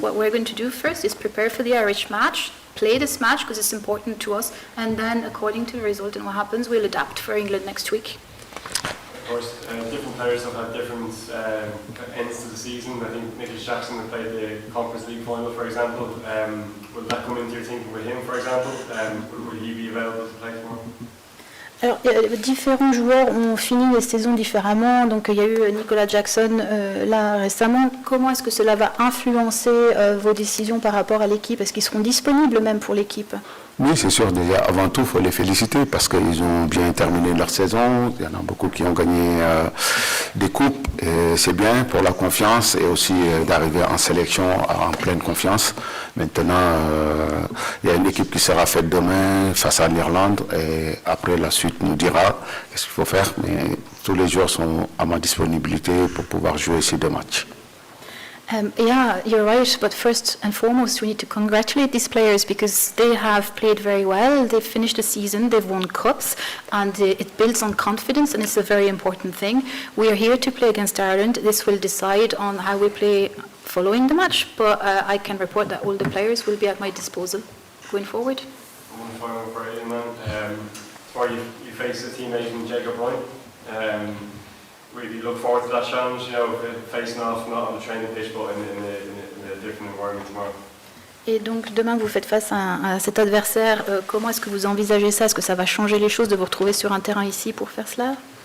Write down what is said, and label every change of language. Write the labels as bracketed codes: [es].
[en] What we're going to do first is prepare for the Irish match, play this match because it's important to us, and then according to the result and what happens, we'll adapt for England next week. Of course, different players have had different ends to the season. I think Nicholas Jackson had played the Conference League final, for example. Will that come into your thinking with him, for example? Will he be available to play tomorrow? [fr] Alors, différents joueurs ont fini les saisons différemment. Donc, il y a eu Nicolas Jackson là récemment. Comment est-ce que cela va influencer vos décisions par rapport à l'équipe? Est-ce qu'ils seront disponibles même pour l'équipe? Oui, c'est sûr. Déjà, avant tout, il faut les féliciter parce qu'ils ont bien terminé leur saison. Il y en a beaucoup qui ont gagné des coupes. Et c'est bien pour la confiance et aussi d'arriver en sélection en pleine confiance. Maintenant, il y a une équipe qui sera faite demain face à l'Irlande. Et après, la suite nous dira qu'est-ce qu'il faut faire. Mais tous les joueurs sont à ma disponibilité pour pouvoir jouer ces deux matchs. [en] Yeah, you're right. But first and foremost, we need to congratulate these players because they have played very well. They've finished the season, they've won cups, and it builds on confidence, and it's a very important thing. We are here to play against Ireland. This will decide on how we play following the match, but I can report that all the players will be at my disposal going forward. One final for Iliman. Tomorrow you face a teammate in Jacob Ryan. Really look forward to that challenge, you know, facing off not on the training pitch but in a different environment tomorrow. [fr] Et donc demain vous faites face à cet adversaire. Comment est-ce que vous envisagez ça? Est-ce que ça va changer les choses de vous retrouver sur un terrain ici pour faire cela?